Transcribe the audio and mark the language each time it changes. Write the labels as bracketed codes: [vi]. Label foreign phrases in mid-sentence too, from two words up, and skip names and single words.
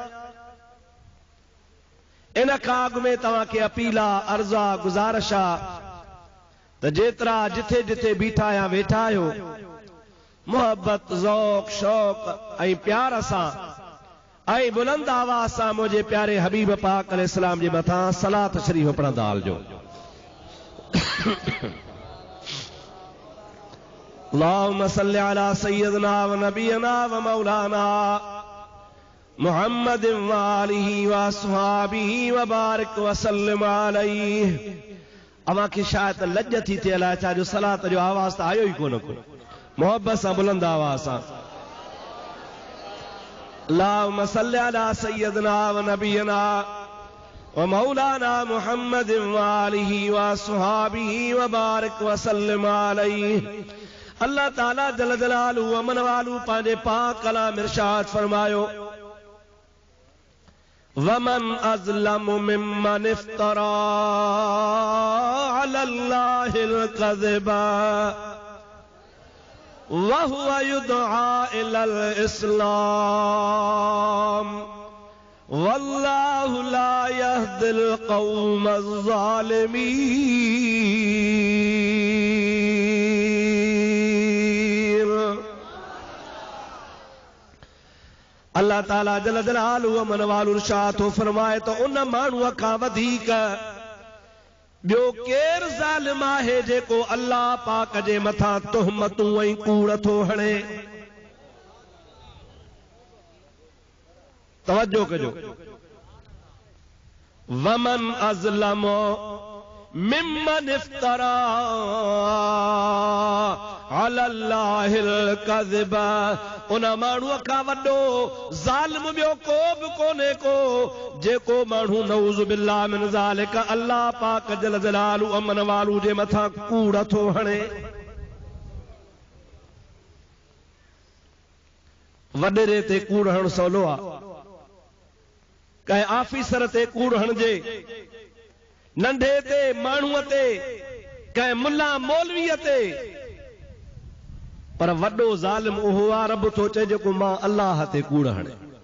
[sd] इन खां अॻु में तव्हां खे अपीला अर्ज़ा गुज़ारिशा त जेतिरा जिथे जिथे बीठा या वेठा आहियो मोहब्बत ज़ौक़ शौक़ ऐं प्यार सां ऐं बुलंद आवाज़ सां मुंहिंजे प्यारे हबीब पाक अलैहिस्सलाम जे मथां सलात शरीफ़ पढ़ंदा हलिजो। [ar] اللهم صل على سيدنا ونبينا ومولانا محمد وآله وأصحابه وبارك وسلم عليه. [sd] अमा की शायद लज्ज थी थे अलाए छा जो सलात जो आवाज़ तो आयो ही कोन को मोहब्बत सां बुलंद आवाज़ सां [ar] اللهم صل على سيدنا ونبينا ومولانا محمد وآله وأصحابه وبارك وسلم عليه. [sd] अल्लाह ताला [ar] جل جلاله وعم نواله [sd] पांजे पाक कलाम इरशाद फरमायो [ar] ومن أظلم ممن افترى على الله الكذب وهو يدعى إلى الإسلام والله لا يهدي القوم الظالمين. [sd] अल्लाह ताला [ar] جل جلاله وعم نواله [sd] इरशाद थो फरमाए तो उन माण्हूअ खां वधीक ॿियो केरु ज़ालिम आहे जेको अल्लाह पाक जे मथां तुहमतूं ऐं कूड़ थो हणे। तवज्जो कजो [ar] ومن أظلم ممن افترى على الله الكذب. [sd] उन माण्हूअ खां वॾो ज़ालिम ॿियो को बि कोन्हे को जेको माण्हू [ar] نعوذ بالله من ذلك [sd] अल्लाह पाक [ar] جل جلاله عم نواله [sd] जे मथां कूड़ थो हणे। वॾेरे ते कूड़ हणणु सवलो आहे, कंहिं ऑफिसर ते कूड़ हणिजे, नंढे ते माण्हूअ ते, कंहिं मुल्ला मौलवीअ ते, पर वॾो ज़ालिम उहो आहे रब थो चए जेको मां अल्लाह ते कूड़ हणे।